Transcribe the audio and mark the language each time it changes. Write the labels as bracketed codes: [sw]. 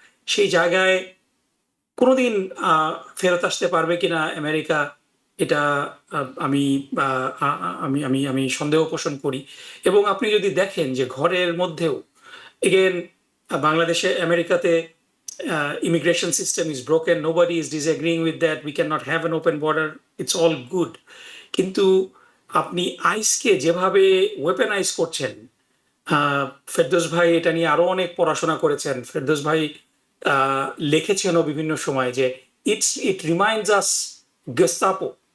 [bn] সেই জায়গায় কোনোদিন ফেরত আসতে পারবে কিনা আমেরিকা, এটা আমি আমি আমি আমি সন্দেহ পোষণ করি। এবং আপনি যদি দেখেন যে ঘরের মধ্যেও, এগেন বাংলাদেশে আমেরিকাতে [en] immigration system is broken. Nobody is disagreeing with that. We cannot have an open border. It's all good. [bn] কিন্তু আপনি আইসকে যেভাবে ওয়েপেনাইজ করছেন, ফেরদৌস ভাই এটা নিয়ে আরো অনেক পড়াশোনা করেছেন। ফেরদৌস ভাই লিখেছেনও বিভিন্ন সময় যে [en] It reminds us Gestapo.